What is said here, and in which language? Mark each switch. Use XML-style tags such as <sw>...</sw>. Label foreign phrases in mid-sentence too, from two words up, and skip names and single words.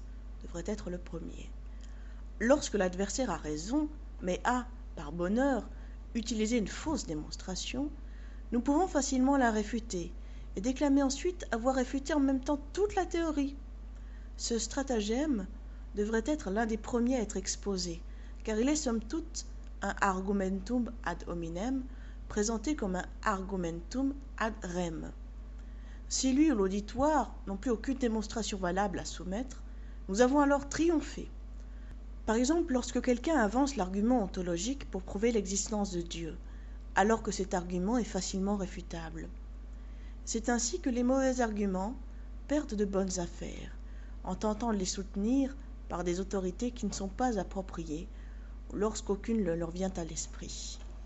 <fr>Devrait être le premier. Lorsque l'adversaire a raison, mais a, par bonheur, utilisé une fausse démonstration, nous pouvons facilement la réfuter et déclamer ensuite avoir réfuté en même temps toute la théorie. Ce stratagème devrait être l'un des premiers à être exposé, car il est somme toute un</fr> <la>argumentum ad hominem</la> <fr>présenté comme un</fr> <la>argumentum ad rem.</la> <fr>Si lui ou l'auditoire n'ont plus aucune démonstration valable à soumettre, nous avons alors triomphé. Par exemple, lorsque quelqu'un avance l'argument ontologique pour prouver l'existence de Dieu, alors que cet argument est facilement réfutable. C'est ainsi que les mauvais arguments perdent de bonnes affaires, en tentant de les soutenir par des autorités qui ne sont pas appropriées, ou lorsqu'aucune ne leur vient à l'esprit.</fr>